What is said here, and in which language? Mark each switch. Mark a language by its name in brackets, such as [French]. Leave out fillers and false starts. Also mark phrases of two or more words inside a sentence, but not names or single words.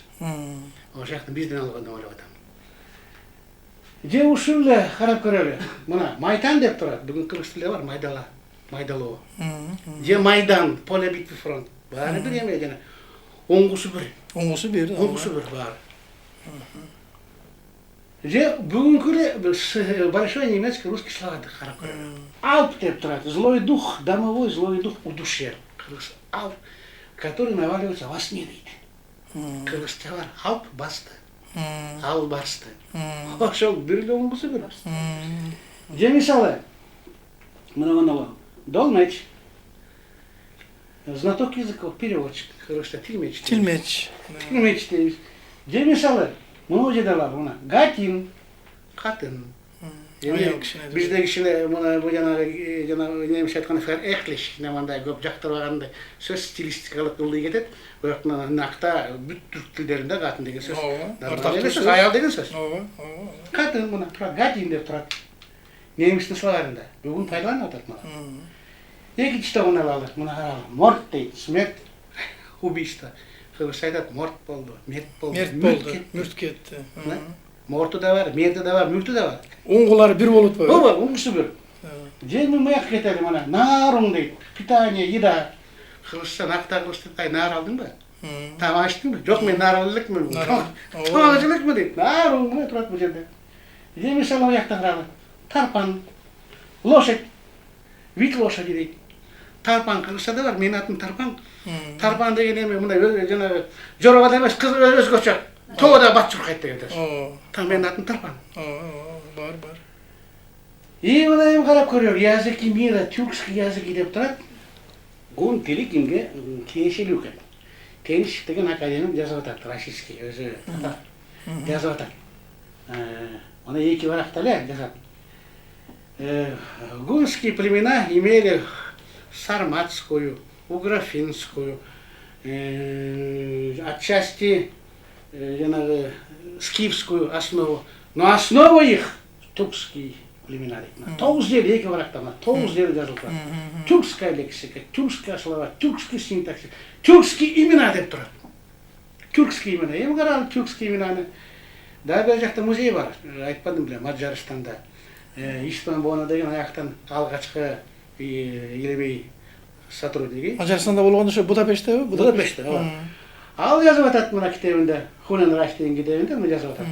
[Kyrgyz] Ошол жактан бизден алган деп ойлоп атам. Же ушул эле карап көрөлү. Мына Майтан деп турат. Бүгүн кыргыз тилде бар майдалоо. Же Майдан, [Russian] поле битвы, фронт. [Kyrgyz] Баары бир эме жана оңгусу бир. Оңгусу бир. Оңгусу бир баары. Же бүгүнкү [Russian] большой немецкий русский словарь [Kyrgyz] карап көрөлү. Алп деп турат. [Russian] Злой дух, домовой злой дух удушья. [Kyrgyz] Кыргыз алп, [Russian] который наваливается во сне дейт. [Kyrgyz] Кыргызча бар алп басты. Ал басты. Ошол бир эле оңгусу бир. Же мисалы мына долмач, [Russian] знаток языков, переводчик, [Kyrgyz] кыргызча тилмеч. Тилмеч дейбиз. Же мисалы мына жерде бар, мына гатин, катын. Бизде кичине мына бу жанагы немисче айтканда эклиш, мындай көп жактырбагандай сөз стилистикалык ылдый кетет. Бирок накта бүт түрк тилдеринде катын деген сөз. Аял деген сөз. Катын мына гатин деп турат. Немистин словарында. Бүгүн пайдаланып атат мына. Экинчи мына алалы, мына каралы. Морт дейт, [Russian] смерть, убийство. [Kyrgyz] Кыргызча айтат морт болду, мерт болду. Мүрт кетти. Морту да бар, мерти да бар, мүртү да бар. Оңгулары бир болуп атпайбы? Ооба, оңгусу бир. Жеңи мыяк кетели мына. Нарун дейт. [Russian] Питание, еда. [Kyrgyz] Кыргызча накта кылышты. Ай, нар алдыңбы? Тамак ичтиңби? Жок, мен нар ала элекмин. Тамак жеп элекмин дейт. Нарун мына турат бул жерде. Же мисалы мыяктан каралы. Тарпан, [Russian] лошадь, вид лошади дейт. [Kyrgyz] Тарпан кыргызча да бар, менин атым Тарпан. Тарпан деген эме мындай жанагы жорабада эмес, кыз өзгөчө. Тоодо бат чуркайт деген сөз. Менин атым Тарпан. Бар. И мына эми карап көрөлү, [Russian] языки мира, тюркский языки деп турат. [Kyrgyz] гун тили кимге тиешелүү экен. Тениш деген академик жазып атат, российский өзү татар жазып атат. Она эки баракта эле жазат. [Russian] Гунские племена имели сарматскую, угрофинскую, отчасти скифскую основу, но основа их тюркские племена. [Kyrgyz] Тоғыз жер эки баракта, тоғыз жер жазылып. [Russian] Тюркская лексика, тюркская слова, тюркский синтаксис, тюркские имена деп турат. Тюркские имена, [Kyrgyz] эми карагыла [Russian] тюркские именаны. [Kyrgyz] Да, бер жакта музей бар, айтпадым беле, Мажарстанда. Иштан Боно деген аяктан алгачкы илимий сотрудниги. Мажарстанда болгондо ошо Будапешттеби? Будапештте, ооба. Ал жазып атат мына китебинде, Хунен Раш деген китебинде мына жазып атат.